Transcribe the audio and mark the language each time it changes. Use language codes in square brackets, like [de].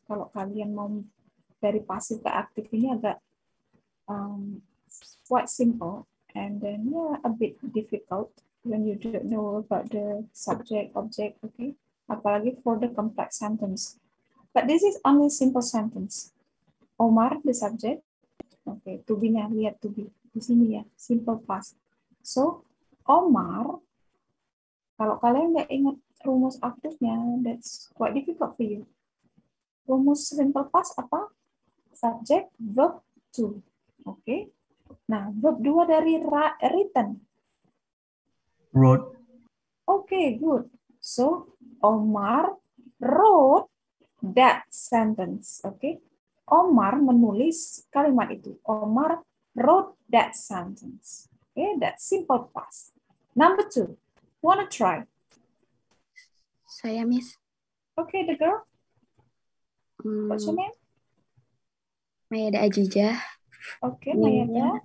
[id] Kalau kalian mau dari pasif ke aktif ini agak [en] quite simple. And then a bit difficult when you don't know about the subject, object, okay? [id] Apalagi [en] for the complex sentence. But this is only simple sentence. Omar, the subject. Okay, to be-nya, lihat to be. [id] Di sini ya, simple past. So, Omar, kalau kalian nggak ingat rumus aktifnya, [en] that's quite difficult for you. [id] Rumus [en] simple past apa? Subject, verb, to. Okay. [id] Nah, verb 2 dari written. [en] Wrote. Okay, good. So, Omar wrote that sentence. Okay. [id] Omar menulis kalimat itu. [en] Omar wrote that sentence. Okay, that's simple past. Number 2. Wanna try? [id] Saya, Miss. [en] Okay, the girl. What's your name? Mayada Ajijah. Okay, Mayada.